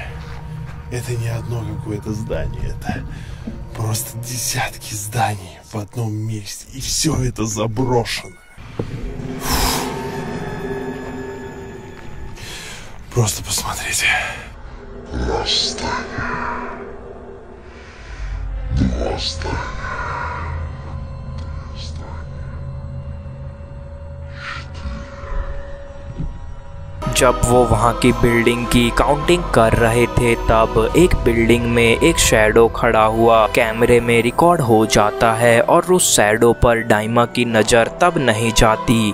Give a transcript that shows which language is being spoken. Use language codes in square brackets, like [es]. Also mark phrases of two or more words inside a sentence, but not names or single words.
[ru] Это не одно какое-то здание, это просто десятки зданий в одном месте. И все это заброшено. Просто посмотрите. Раз здание. Два здания. [hi] जब वो वहाँ की बिल्डिंग की काउंटिंग कर रहे थे तब एक बिल्डिंग में एक शैडो खड़ा हुआ कैमरे में रिकॉर्ड हो जाता है और उस शैडो पर डाइमा की नज़र तब नहीं जाती।